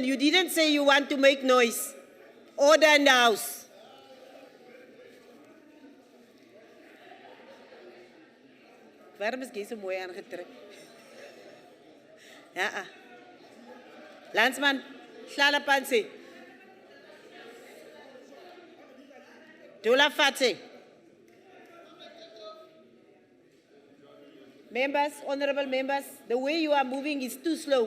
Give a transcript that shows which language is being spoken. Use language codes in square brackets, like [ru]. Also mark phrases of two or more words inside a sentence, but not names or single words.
[en] You didn't say you want to make noise. Order in the house. [af] Waarom is jy so mooi aangetrek? Ja. [zu] Landsman, hlala phansi. Dula phansi. [en] Members, honorable members, the way you are moving is too slow.